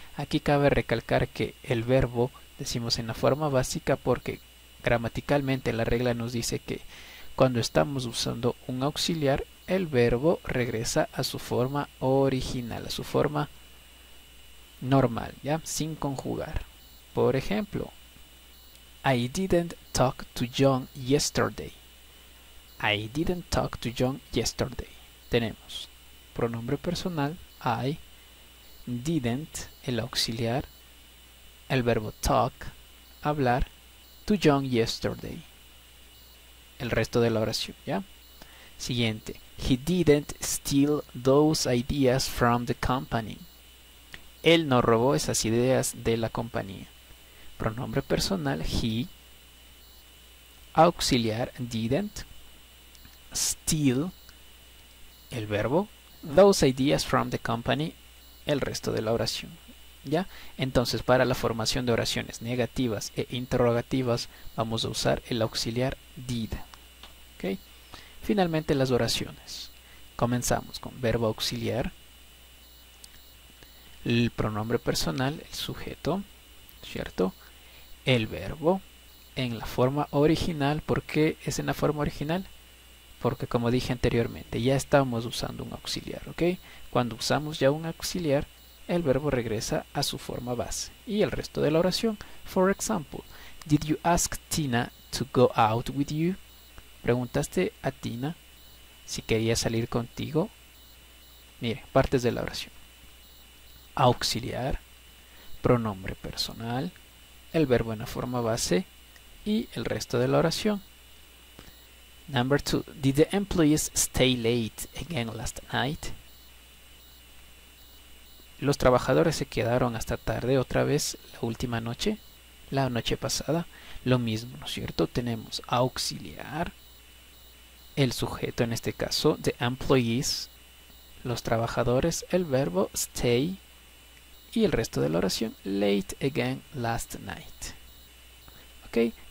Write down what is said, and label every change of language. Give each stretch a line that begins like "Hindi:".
Spanish: Aquí cabe recalcar que el verbo decimos en la forma básica porque gramaticalmente la regla nos dice que cuando estamos usando un auxiliar, el verbo regresa a su forma original, a su forma normal, ¿ya? Sin conjugar. Por ejemplo,
English: I didn't talk to John yesterday. I didn't talk to John yesterday.
Spanish: Tenemos pronombre personal, I, didn't, el auxiliar, el verbo talk, hablar,
English: to John yesterday.
Spanish: El resto de la oración, ¿ya? Siguiente.
English: He didn't steal those ideas from the company.
Spanish: Él no robó esas ideas de la compañía. Pronombre personal, he, auxiliar, didn't, steal, el verbo,
English: those ideas from the company,
Spanish: el resto de la oración. ¿Ya? Entonces, para la formación de oraciones negativas e interrogativas, vamos a usar el auxiliar did. ¿Okay? Finalmente, las oraciones. Comenzamos con verbo auxiliar, el pronombre personal, el sujeto, ¿cierto? El verbo en la forma original. ¿Por qué es en la forma original? Porque como dije anteriormente, ya estamos usando un auxiliar, ¿ok? Cuando usamos ya un auxiliar, el verbo regresa a su forma base. Y el resto de la oración.
English: For example, did you ask Tina to go out with you?
Spanish: ¿Preguntaste a Tina si quería salir contigo? Mire, partes de la oración. Auxiliar, pronombre personal, el verbo en la forma base y el resto de la oración.
English: Number 2. Did the employees stay late again last night?
Spanish: ¿Los trabajadores se quedaron hasta tarde otra vez la última noche? La noche pasada. Lo mismo, ¿no es cierto? Tenemos auxiliar, el sujeto en este caso,
English: the employees,
Spanish: los trabajadores, el verbo stay y el resto de la oración,
English: late again last night.
Spanish: ¿Ok?